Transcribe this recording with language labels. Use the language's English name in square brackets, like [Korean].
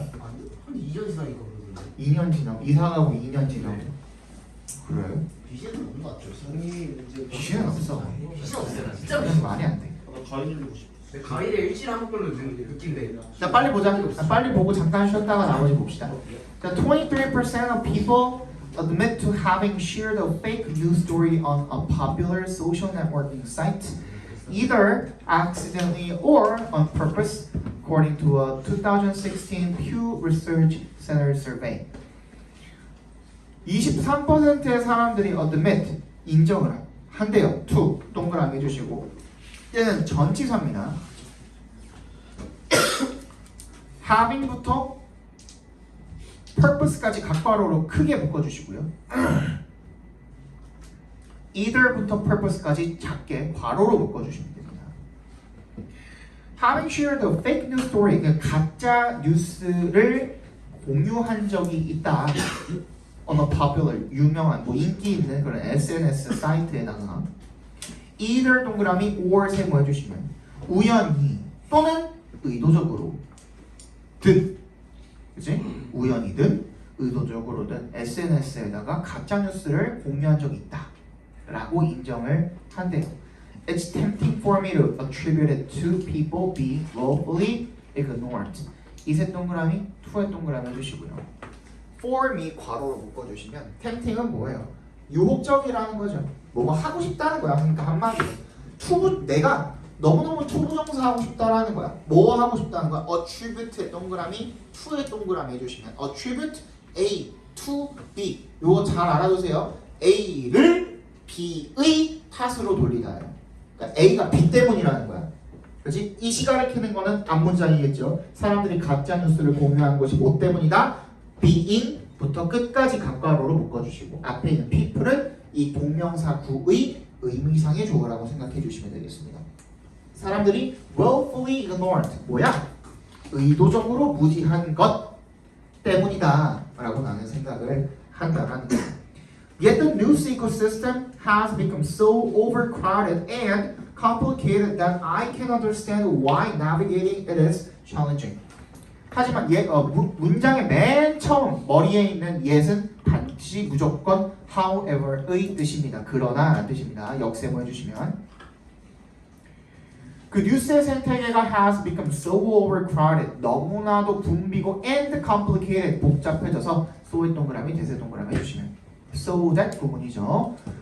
[Korean] 아니 한 2년 지나니까 그러던데. 2년 지나고 이사 가고 2년 지나고. 그래? 귀신은 없는 것 같죠. 조상님 이제. 귀신은 없어. 귀신 없어요. 진짜 그래서 말이 안 돼. 나 가위 눌리고 싶어. 가위를 일주일에 한 번꼴로 느낀대. 자 빨리 보자. 빨리 보고 잠깐 쉬었다가 나머지 봅시다. [English] 자, 23% of people admit to having shared a fake news story on a popular social networking site, either accidentally or on purpose, according to a 2016 Pew Research Center survey. [Korean] 23%의 사람들이 admit 인정을 한대요. to 동그라미 해주시고 얘는 전치사입니다. having부터 purpose까지 각괄호로 크게 묶어주시고요. either부터 purpose까지 작게 괄호로 묶어주시면 됩니다. [English] Having shared a fake news story, [Korean] 그러니까 가짜 뉴스를 공유한 적이 있다. [English] on a popular, [Korean] 유명한, 뭐 인기 있는 그런 SNS 사이트에다가 either 동그라미 or 세모해주시면 우연히 또는 의도적으로 든, 그치? 우연히든 의도적으로든 SNS에다가 가짜 뉴스를 공유한 적이 있다 라고 인정을 한대요. [English] It's tempting for me to attribute it to people being willfully ignored. [Korean] 이세 동그라미, to의 동그라미 해주시고요. [English] For me [Korean] 괄호로 묶어주시면 tempting은 뭐예요? 유혹적이라는 거죠. 뭐가 하고 싶다는 거야. 그러니까 한마디로 내가 너무너무 투부정사 하고 싶다라는 거야. 뭐 하고 싶다는 거야? attribute 동그라미, to의 동그라미 해주시면 attribute A to B. 이거 잘 알아두세요. A를 B의 탓으로 돌리다요. 그러니까 A가 B 때문이라는 거야. 그렇지? 이 시가를 켜는 거는 앞문장이겠죠. 사람들이 가짜 뉴스를 공유한 것이 뭐 때문이다? being부터 끝까지 각괄호로 묶어주시고 앞에 있는 people은 이 동명사 구의 의미상의 주어라고 생각해 주시면 되겠습니다. 사람들이 [English] willfully ignored [Korean] 뭐야? 의도적으로 무시한 것 때문이다 라고 나는 생각을 한다라는 거예요. [English] Yet the news ecosystem has become so overcrowded and complicated that I can understand why navigating it is challenging. [Korean] 하지만 문장의 맨 처음 머리에 있는 yet은 반드시 무조건 however의 뜻입니다. 그러나 라는 뜻입니다. 역세모 해주시면 그 뉴스의 생태계가 [English] has become so overcrowded [Korean] 너무나도 붐비고 [English] and complicated [Korean] 복잡해져서 so의 동그라미 대세 동그라미 해주시면 so that 부분이죠.